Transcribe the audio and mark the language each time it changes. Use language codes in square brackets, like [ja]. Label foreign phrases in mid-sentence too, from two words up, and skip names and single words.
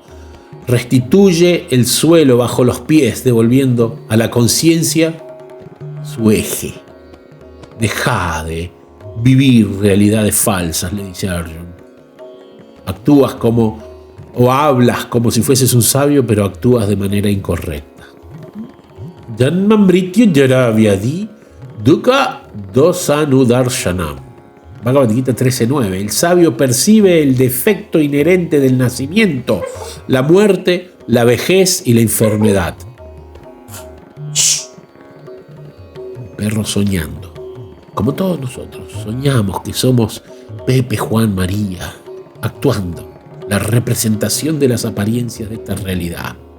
[es] Restituye el suelo bajo los pies, devolviendo a la conciencia su eje. Deja de vivir realidades falsas, le dice Arjuna. Actúas como, o hablas como si fueses un sabio, pero actúas de manera incorrecta. [sa] जन्म मृत्यु जरा व्याधि दुःख दोषानुदर्शनम्. [es] Bhagavad Gita 13:9. El sabio percibe el defecto inherente del nacimiento, la muerte, la vejez y la enfermedad. Perro soñando. Como todos nosotros, soñamos que somos Pepe, Juan, María, actuando la representación de las apariencias de esta realidad.